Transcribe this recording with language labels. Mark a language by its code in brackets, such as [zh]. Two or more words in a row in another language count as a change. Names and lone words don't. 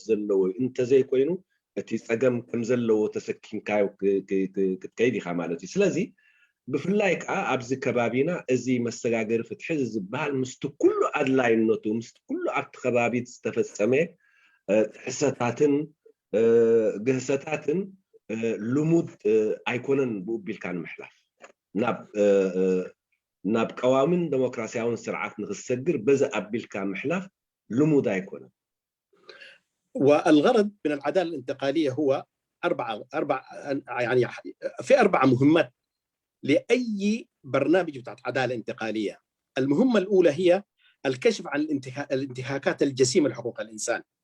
[ti] ዘለዎ እንተዘይኮይኑ እቲ ፀገም ከም ዘለዎ ተሰኪምካዮ ክትከይድ ኢኻ ማለት እዩ ስለዚ ብፍላይ ከዓ ኣብዚ ከባቢና እዚ መሰጋገሪ ፍትሒ ዝበሃል ምስቲ ኩሉ ኣድላይነቱ ምስቲ ኩሉ ኣብቲ ከባቢ ዝተፈፀመ ጥሕሰታትን ግህሰታትን ልሙድ ኣይኮነን ብኡቢልካ ንምሕላፍ ናብ ቀዋምን ዴሞክራሲያውን ስርዓት ንክሰግር በዛ ኣቢልካ ምሕላፍ ልሙድ ኣይኮነን [ar] والغرض من العدالة الانتقالية هو يعني في 4 مهمات لأي برنامج بتاع عدالة انتقالية. المهمة الأولى هي الكشف عن الانتهاكات الجسيمة لحقوق الإنسان.